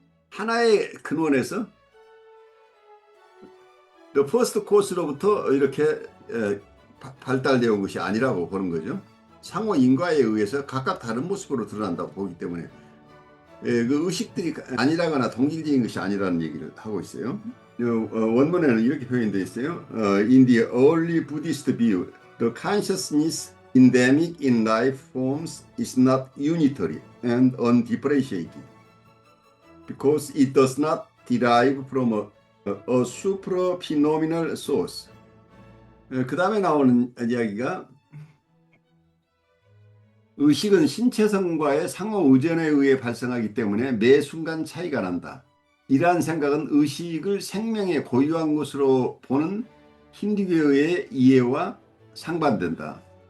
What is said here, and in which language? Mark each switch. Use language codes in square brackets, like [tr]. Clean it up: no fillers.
[ko] 하나의 근원에서 The First Course로부터 이렇게 발달되어 온 것이 아니라고 보는 거죠. 상호 인과에 의해서 각각 다른 모습으로 드러난다고 보기 때문에 그 의식들이 아니라거나 동질적인 것이 아니라는 얘기를 하고 있어요. 원문에는 이렇게 표현되어 있어요. [en] In the early Buddhist view, the consciousness endemic in life forms is not unitary and undifferentiated because it does not derive from a supra-phenomenal source. [ko] 그 다음에 나오는 이야기가 의식은 신체성과의 상호 의존에 의해 발생하기 때문에 매 순간 차이가 난다. 이러한 생각은 의식을 생명의 고유한 것으로 보는 힌두교의 이해와 상반된다.